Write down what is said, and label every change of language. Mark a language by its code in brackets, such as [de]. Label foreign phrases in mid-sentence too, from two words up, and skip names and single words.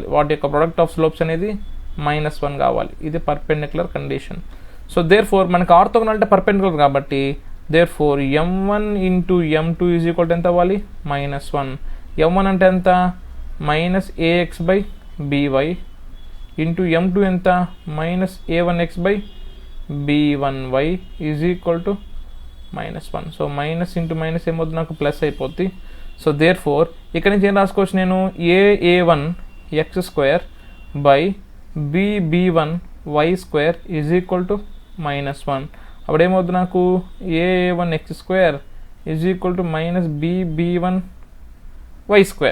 [te] వాటి యొక్క [en] product of slopes [te] అనేది -1 కావాలి. [en] ఇది perpendicular condition. so there fore [te] మనకి ఆర్థోగోనల్ అంటే పర్పెండిక్యులర్ కాబట్టి [en] there fore [te] m1 × m2 = ఎంత అవ్వాలి, -1. m1 అంటే ఎంత, -ax/by ఇంటూ m2 ఎంత, -a1x/b1y = -1. [en] so minus into minus [te] ఏమవుతుంది, నాకు ప్లస్ అయిపోద్ది. [en] so there fore [te] ఇక్కడ నుంచి ఏం రాసుకోవచ్చు నేను, aa1x2/bb1y² = -1. అప్పుడు ఏమవుతుంది నాకు, aa1x² -bb1y².